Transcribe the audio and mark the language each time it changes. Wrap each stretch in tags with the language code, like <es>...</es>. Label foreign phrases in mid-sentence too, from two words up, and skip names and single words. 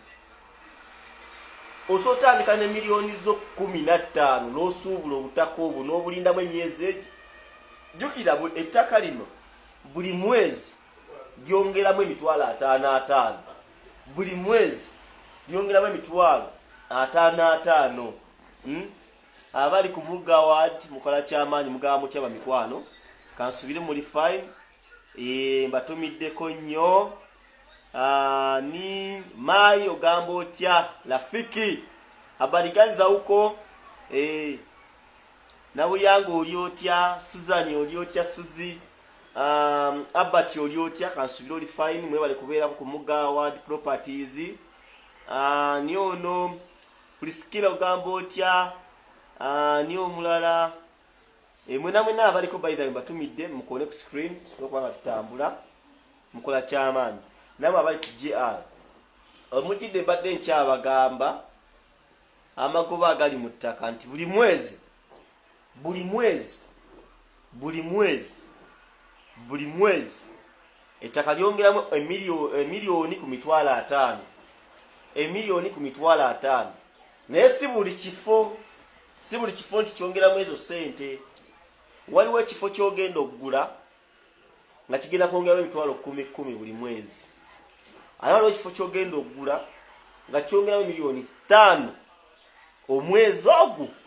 <lg>osobola otandika ne miliyoni zo 15 n'osuubula obutaka obwo n'obulindamu emyezi egi jjukira ettaka lino buli mwezi lyongeramu emitwalo 55 buli mwezi lyongeramu emitwalo 55 abali ku mugga wati mukola kyamaanyi mugaba mutya bamikwano kansubire muli fine mbatumiddeko nnyo ni mai ogamba otya</lg> <sw>rafiki habari gani za huko</sw> <lg>na Buyanga oli otya Suzani oli otya Suzi Abati oli otya kansubire oli fine mwebale kubeera ku mugga ward properties ni ono Priskila ogamba otya ni omulala mwena abaliko</lg> <en>by the way</en> <lg>batumidde mukone ku screen sokuba tutambula mukola kyamaanyi namwe abali ku GR omujidde badde nkyabagamba amagoba agali mu ttaka nti buli mwezi ettaka lyongeramu emiliyoni ku mitwalo 5 emiliyoni ku mitwalo 5 naye si buli kifo nti kyongeramu ezo sente waliwo ekifo kyogenda okugula nga kigenda kwongeramu emitwalo 10 buli mwezi ate waliwo ekifo kyogenda okugula nga kyongeramu miliyoni 5 omwezi ogwo</lg>